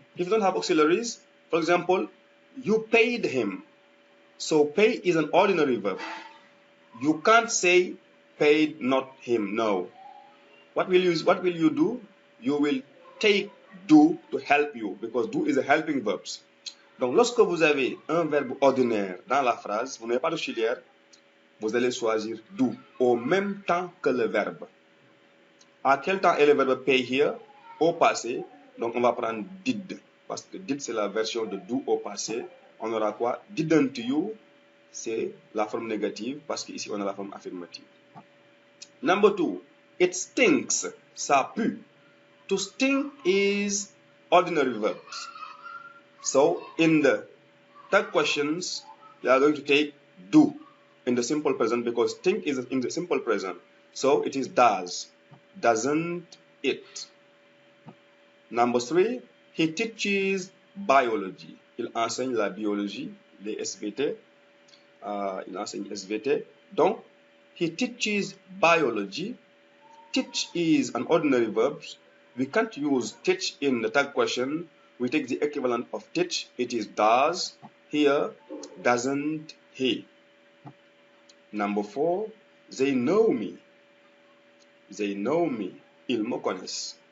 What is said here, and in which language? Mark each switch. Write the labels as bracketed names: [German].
[English] If you don't have auxiliaries, for example, you paid him. So pay is an ordinary verb. You can't say paid not him. No. What will you do? You will take do to help you, because do is a helping verb. [French] Donc, lorsque vous avez un verbe ordinaire dans la phrase, vous n'avez pas d'auxiliaire, vous allez choisir do au même temps que le verbe. À quel temps est le verbe pay here? Au passé. Donc, on va prendre did, parce que did, c'est la version de do au passé. On aura quoi? [English] Didn't you, [French] c'est la forme négative, parce qu'ici, on a la forme affirmative. [English] Number 2, it stinks. [French] Ça pue. [English] To stink is ordinary verbs. So, in the tag questions, you are going to take do in the simple present, because stink is in the simple present. So, it is does. Doesn't it? Number 3, he teaches biology. [French] Il enseigne la biologie, les SVT. Il enseigne SVT. Donc, [English] he teaches biology. Teach is an ordinary verb. We can't use teach in the tag question. We take the equivalent of teach. It is does. Here, doesn't he. Number 4, they know me. They know me. [French] Ils me connaissent.